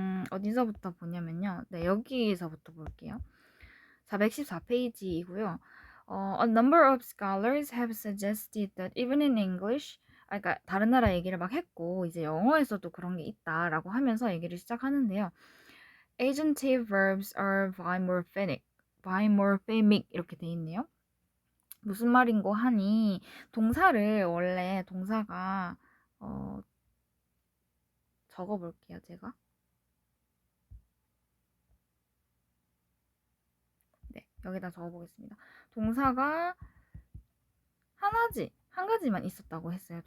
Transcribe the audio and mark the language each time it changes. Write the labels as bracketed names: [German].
[Korean] 어디서부터 보냐면요. 네, 여기서부터 볼게요. 414페이지이고요. [English] A number of scholars have suggested that even in English, [Korean] 그러니까 다른 나라 얘기를 막 했고 이제 영어에서도 그런 게 있다라고 하면서 얘기를 시작하는데요. [English] Agentive verbs are bimorphemic [Korean] 이렇게 돼 있네요. 무슨 말인고 하니 동사를 원래 동사가 적어볼게요. 제가 네, 여기다 적어보겠습니다. 동사가 한 가지만 있었다고 했어요.